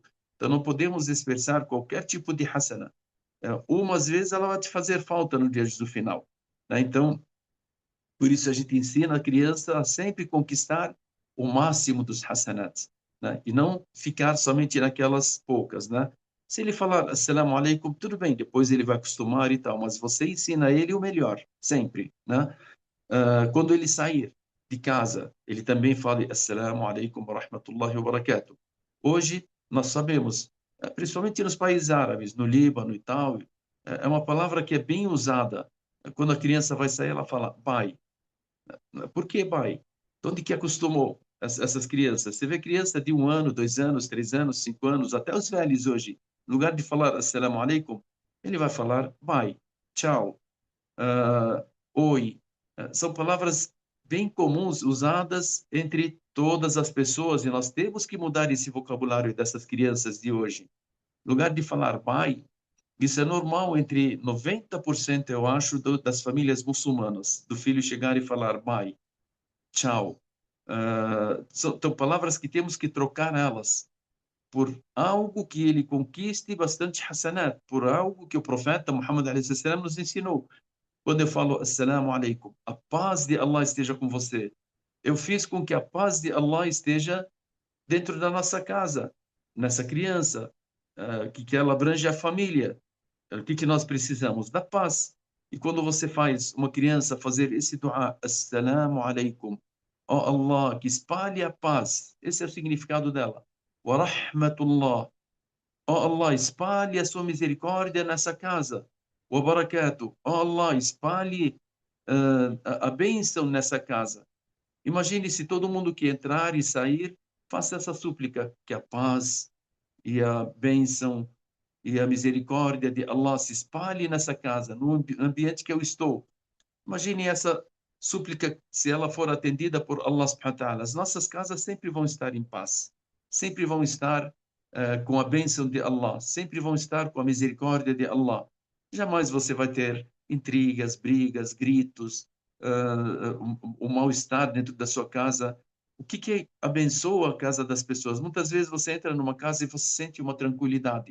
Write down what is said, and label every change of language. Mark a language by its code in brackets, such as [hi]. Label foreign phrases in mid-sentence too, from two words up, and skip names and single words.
[pt] Então não podemos dispersar qualquer tipo de hasana. Umas vezes ela vai te fazer falta no dia do final, né? Então, por isso a gente ensina a criança a sempre conquistar o máximo dos hasanats, né? E não ficar somente naquelas poucas, né? Se ele falar [ar] السلام عليكم, [pt] tudo bem, depois ele vai acostumar e tal, mas você ensina ele o melhor, sempre, né? Quando ele sair de casa, ele também fala [ar] السلام عليكم و رحمة الله و بركاته. [pt] Hoje, nós sabemos, principalmente nos países árabes, no Líbano e tal, é uma palavra que é bem usada. Quando a criança vai sair, ela fala pai. Por que pai? De onde que acostumou essas crianças? Você vê criança de 1 ano, 2 anos, 3 anos, 5 anos, até os velhos hoje, no lugar de falar [ar] السلام عليكم, [pt] ele vai falar bye, tchau, ah, oi. São palavras bem comuns usadas entre todas as pessoas e nós temos que mudar esse vocabulário dessas crianças de hoje. No lugar de falar bye, isso é normal entre 90%, eu acho, das famílias muçulmanas, do filho chegar e falar bye, tchau. São palavras que temos que trocar elas por algo que ele conquiste bastante hasanat, por algo que o profeta Muhammad a.s. nos ensinou. Quando eu falo [ar] السلام عليكم, [pt] a paz de Allah esteja com você, eu fiz com que a paz de Allah esteja dentro da nossa casa, nessa criança, que ela abrange a família. O que nós precisamos? Da paz. E quando você faz uma criança fazer esse dua, [ar] السلام عليكم, [pt] ó Allah, que espalhe a paz, esse é o significado dela. [ar] و رحمة الله, [pt] ó Allah, espalhe a sua misericórdia nessa casa. [ar] و بركاته, [pt] ó Allah, espalhe a bênção nessa casa. Imagine se todo mundo que entrar e sair faça essa súplica, que a paz e a bênção e a misericórdia de Allah se espalhe nessa casa, no ambiente que eu estou. Imagine essa súplica, se ela for atendida por Allah [ar] سبحانه و تعالى. [pt] As nossas casas sempre vão estar em paz, sempre vão estar com a bênção de Allah, sempre vão estar com a misericórdia de Allah. Jamais você vai ter intrigas, brigas, gritos, o mal-estar dentro da sua casa. O que abençoa a casa das pessoas? Muitas vezes você entra numa casa e você sente uma tranquilidade.